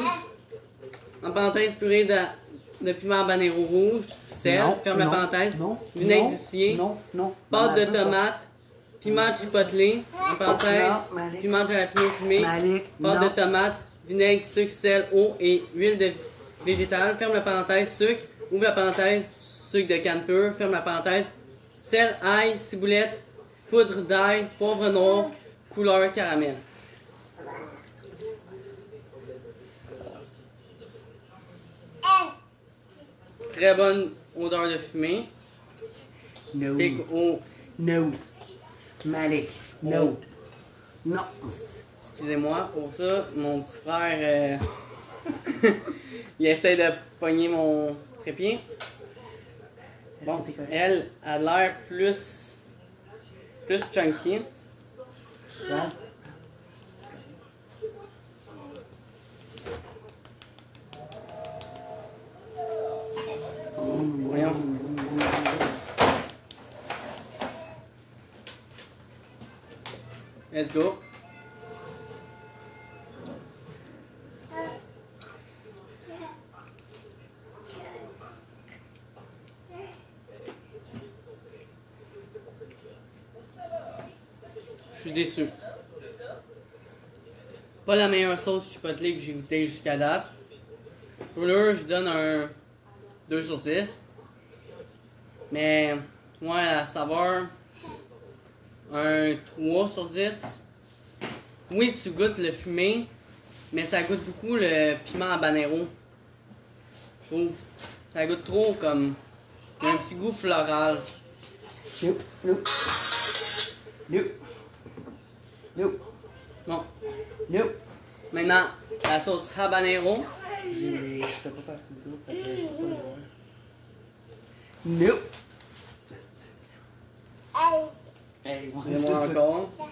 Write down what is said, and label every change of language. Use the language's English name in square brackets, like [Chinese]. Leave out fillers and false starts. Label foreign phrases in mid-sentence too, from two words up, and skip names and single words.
[French] En parenthèse, purée de piment habanero rouge, sel, ferme la parenthèse, vinaigre distillé, pâte de tomate, piment chipotle, en parenthèse, piment de jalapeno fumé, pâte de tomate, vinaigre, sucre, sel, eau et huile de végétale, ferme la parenthèse, sucre, ouvre la parenthèse, sucre de canne pure, ferme la parenthèse, sel, ail, ciboulette, poudre d'ail, poivre noir, couleur caramel. Très bonne odeur de fumée. No. Typique au... No. Malik. No. Non. Excusez-moi pour ça, mon petit frère, il essaie de pogner mon trépied. Bon, elle a l'air plus chunky. Ouais. Voyons. [English] Let's go. [French] Je suis déçu. Pas la meilleure sauce chipotle que j'ai goûté jusqu'à date. Pour l'heure, je donne un 2 sur 10. Mais, ouais, la saveur, un 3 sur 10. Oui, tu goûtes le fumé, mais ça goûte beaucoup le piment habanero. Je trouve. Ça goûte trop comme. Il y a un petit goût floral. No. No. No. No. Bon. No. Maintenant, la sauce habanero. Je fais pas partie du groupe, fait que je peux pas le voir. No. Hey, Excusez-moi encore.